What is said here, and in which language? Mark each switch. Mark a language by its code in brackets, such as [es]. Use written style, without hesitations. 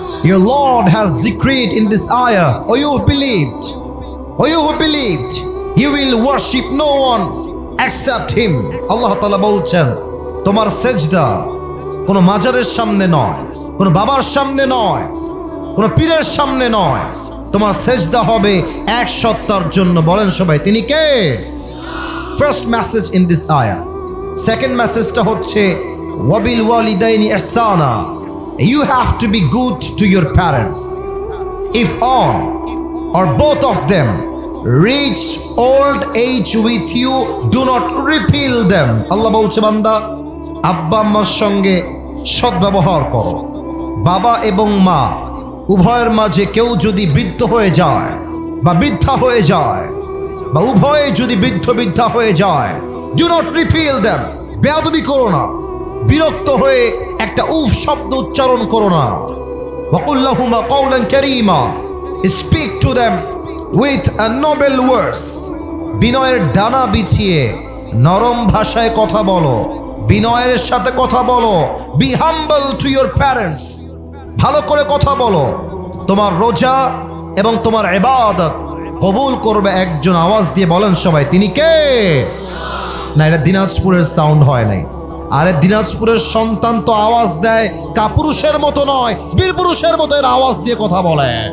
[en] Your Lord has decreed in this ayah, O you who believed, you will worship no one except him. [bn] আল্লাহ তাআলা বলছেন তোমার সেজদা কোনো মাজারের সামনে নয়, কোনো বাবার সামনে নয়, কোনো পীরের সামনে নয়, তোমার সেজদা হবে এক সত্তার জন্য। বলেন সবাই তিনি কে? [en] First message in this আয়াহ। [bn] Second মেসেজটা হচ্ছে [ar] ওয়াবিল ওয়ালিদাইনি ইহসানা, [en] you have to be good to your parents. If one or both of them reached old age with you, do not repel them. [bn] আল্লাহ বলছে বান্দা আব্বা আম্মার সঙ্গে সদ্ব্যবহার করো। বাবা এবং মা উভয়ের মাঝে কেউ যদি বৃদ্ধ হয়ে যায় বা বৃদ্ধা হয়ে যায়, বা উভয়ে যদি বৃদ্ধা হয়ে যায়, [en] do not repel them. [bn] বেয়াদবি করো না, বিরক্ত হয়ে একটা উফ শব্দ উচ্চারণ করো না। [ar] وَقُلْ لَهُمَا قَوْلًا كَرِيمًا. [en] Speak to them with a noble words. [bn] বিনয়ের ডানা বিছিয়ে নরম ভাষায় কথা বলো, বিনয়ের সাথে কথা বলো। [en] Be humble to your parents. [bn] ভালো করে কথা বলো। তোমার রোজা এবং তোমার ইবাদত কবুল করবে একজন। আওয়াজ দিয়ে বলেন সবাই তিনি কে? না, এটা দিনাজপুরের সাউন্ড হয় নাই। আরে দিনাজপুরের সন্তান তো আওয়াজ দেয় কাপুরুষের মতো নয়, বীর পুরুষের মতো এর আওয়াজ দিয়ে কথা বলে।